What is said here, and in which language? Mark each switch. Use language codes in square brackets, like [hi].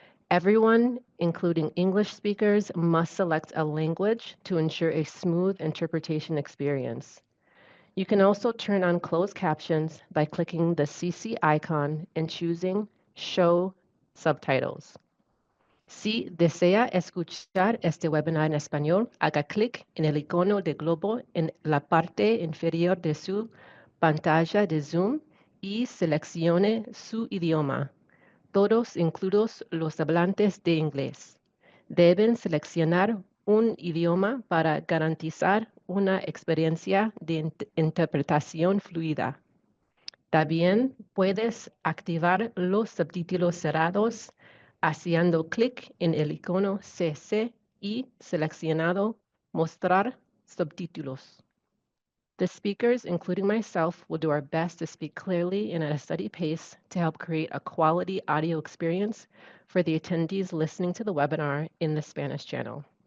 [en] Everyone, including English speakers, must select a language to ensure a smooth interpretation experience. You can also turn on closed captions by clicking the CC icon and choosing Show Subtitles. [es] Si desea escuchar este webinar en español, haga clic en el icono de globo en la parte inferior de su pantalla de Zoom y seleccione su idioma. Todos, incluidos los hablantes de inglés, deben seleccionar un idioma para garantizar una experiencia de interpretación fluida. También puedes activar los subtítulos cerrados haciendo clic en el icono CC y seleccionando Mostrar subtítulos. [en] The speakers, including myself, will do our best to speak clearly and at a steady pace to help create a quality audio experience for the attendees listening to the webinar in the Spanish channel.